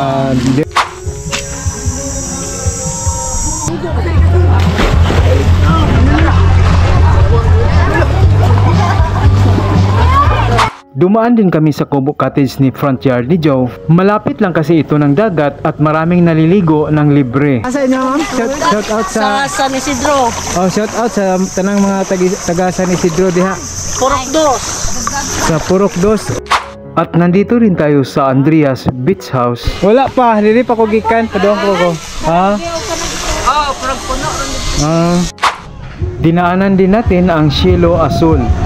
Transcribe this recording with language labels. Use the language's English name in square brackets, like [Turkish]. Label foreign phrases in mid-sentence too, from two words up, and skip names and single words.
[Filipino] Dumaan din kami sa Kubo Cottage ni front yard ni Joe. Malapit lang kasi ito ng dagat at maraming naliligo ng libre. [Cebuano] Asa inyo ma'am? [English] Shout out sa San Isidro. [Cebuano] Oh, [English] shout out [Cebuano] sa tanang mga taga San Isidro diha. Purok Dos. Sa Purok Dos. [Filipino] At nandito rin tayo sa Andreas Beach House. [Cebuano] Wala pa, dili pa ko gikan, padong ko. Ha? Oh, Purok Puno. [Filipino] Dinaanan din natin ang Cielo Azul.